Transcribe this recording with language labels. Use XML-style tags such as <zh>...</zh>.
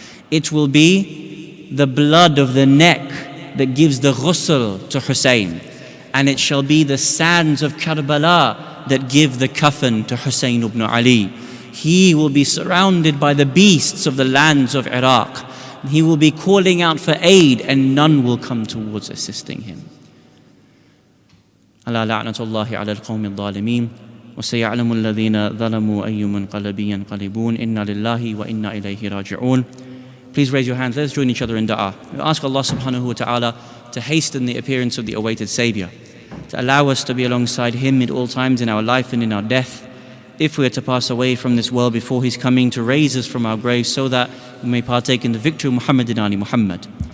<en>It will be the blood of the neck that gives the ghusl to Hussein, and it shall be the sands of Karbala that give the coffin to Hussein ibn Ali. He will be surrounded by the beasts of the lands of Iraq. He will be calling out for aid, and none will come towards assisting him.</en> <ar>Ala la'natullahi ala al-qawmi al-zalimin. وسيعلم الذين ظلموا أي منقلب ينقلبون إنا لله وإنا إليه راجعون.</ar> <en>Please raise your hands. Let's join each other in dua. We ask Allah subhanahu wa ta'ala to hasten the appearance of the awaited Savior, to allow us to be alongside Him at all times in our life and in our death. If we are to pass away from this world before His coming, to raise us from our graves so that we may partake in the victory of Muhammad and Ali Muhammad.</en>